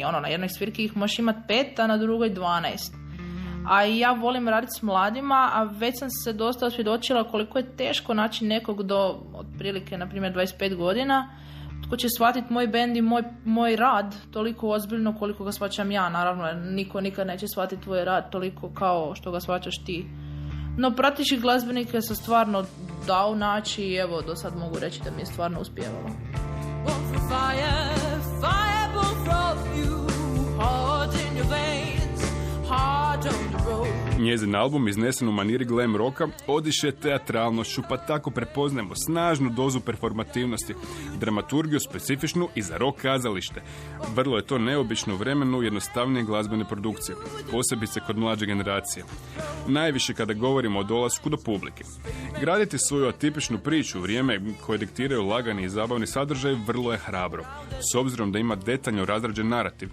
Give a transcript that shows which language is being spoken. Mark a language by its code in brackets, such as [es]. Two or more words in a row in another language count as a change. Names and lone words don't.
[hr] Na jednoj svirki ih možeš imati 5, a na drugoj 12. A i ja volim raditi s mladima, a već sam se dosta osvjedočila koliko je teško naći nekog do otprilike, na primjer, 25 godina, tko će shvatiti moj bend i moj rad toliko ozbiljno koliko ga shvaćam ja. Naravno, niko nikad neće shvatiti tvoj rad toliko kao što ga shvaćaš ti. No, pratići glazbenike se stvarno dao naći i evo, do sad mogu reći da mi je stvarno uspjevalo. [en] Hard on the road. [hr] Njezin album, iznesen u maniri [en] glam rocka, [hr] odiše teatralnošću, pa tako prepoznajemo snažnu dozu performativnosti, dramaturgiju specifičnu i za rock kazalište. Vrlo je to neobično vremenu jednostavnije glazbene produkcije, posebice kod mlađe generacije. Najviše kada govorimo o dolasku do publike. Graditi svoju atipičnu priču u vrijeme koje diktiraju lagani i zabavni sadržaj vrlo je hrabro, s obzirom da ima detaljno razrađen narativ.